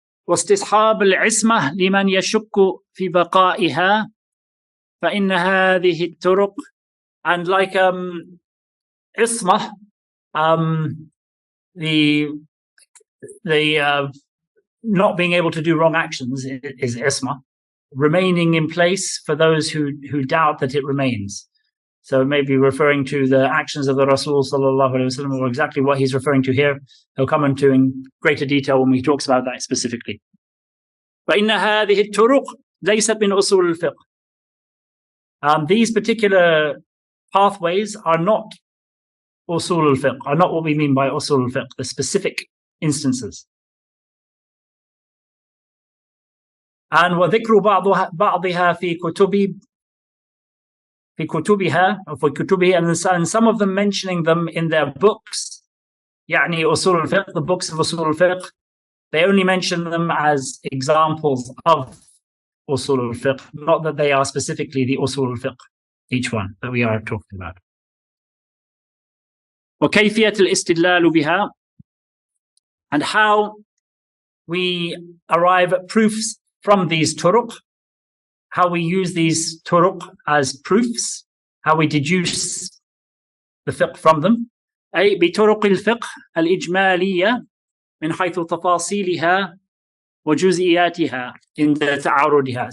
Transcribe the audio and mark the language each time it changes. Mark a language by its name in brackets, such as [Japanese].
[Arabic] واستصحاب العصمة لمن يشك في بقائها فإن هذه الطرق, [English] and like ismah, the not being able to do wrong actions is ismah, remaining in place for those who doubt that it remains. So maybe referring to the actions of the Rasul sallallahu alaihi wasallam, or exactly what he's referring to here. He'll come into in greater detail when he talks about that specifically. [Arabic] فإن هذه الطرق ليست من أصول الفقه. [English] These particular pathways are not usul al-fiqh, are not what we mean by usul al-fiqh, the specific instances. And [Arabic] وذكر بعضها في كتبها [English] or [Arabic] في كتبه, [English] and some of them mentioning them in their books, يعني usul al-fiqh, the books of usul al-fiqh, they only mention them as examples of usul al-fiqh, not that they are specifically the usul al-fiqh, each one that we are talking about. [Arabic] وكيفية الاستدلال بها, [English] and how we arrive at proofs from these turuq, how we use these turuq as proofs, how we deduce the fiqh from them. [Arabic] أي بطرق الفقه الإجمالية من حيث تفاصيلها وجزئياتها عند تعارضها.